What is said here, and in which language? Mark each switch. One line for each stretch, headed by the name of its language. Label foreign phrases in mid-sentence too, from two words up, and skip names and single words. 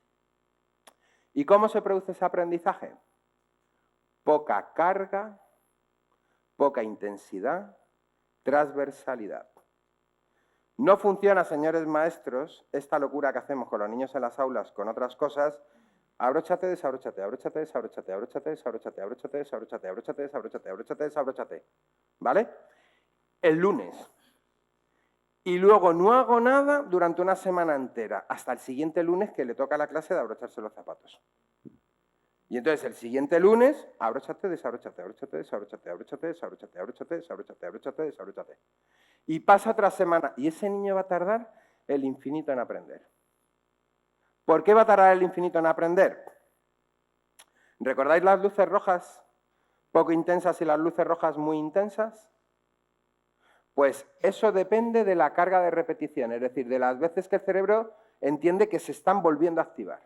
Spanish: ¿Y cómo se produce ese aprendizaje? Poca carga, poca intensidad, transversalidad. No funciona, señores maestros, esta locura que hacemos con los niños en las aulas con otras cosas. Abróchate, desabróchate, abróchate, desabróchate, abróchate, desabróchate, abróchate, desabróchate, abróchate, desabróchate, abróchate, desabróchate. ¿Vale? El lunes. Y luego no hago nada durante una semana entera, hasta el siguiente lunes que le toca a la clase de abrocharse los zapatos. Y entonces el siguiente lunes, abróchate, desabróchate, abróchate, desabróchate, abróchate, desabróchate, abróchate, desabróchate, abróchate, desabróchate. Y pasa otra semana, y ese niño va a tardar el infinito en aprender. ¿Por qué va a tardar el infinito en aprender? ¿Recordáis las luces rojas poco intensas y las luces rojas muy intensas? Pues eso depende de la carga de repetición, es decir, de las veces que el cerebro entiende que se están volviendo a activar.